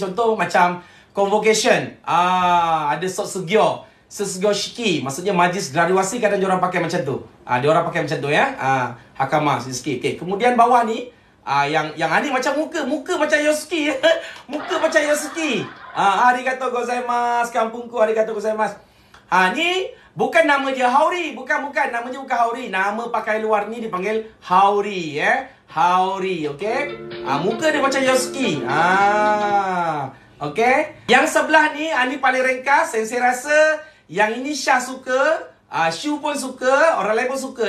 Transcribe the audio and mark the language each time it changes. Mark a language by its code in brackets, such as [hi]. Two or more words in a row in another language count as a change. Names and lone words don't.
[ms] Contoh macam convocation. [ja] Ada 卒業式. [ms] Maksudnya majlis graduasi kadang diorang pakai macam tu. Diorang pakai macam tu ya. Hakama sikit. Okay. Kemudian bawah ni yang ni macam muka macam Yosuke. Muka macam Yosuke. [ja] ありがとうございます, kampungku ありがとうございます. [ms] Ni bukan nama dia Haori, bukan nama dia bukan Haori. Nama pakai luar ni dipanggil Haori ya. Haori, okey? Muka dia macam Yosuke. Okey. Yang sebelah ni paling ringkas, sensei rasa yang ini Syah suka, Shu pun suka, orang lain pun suka.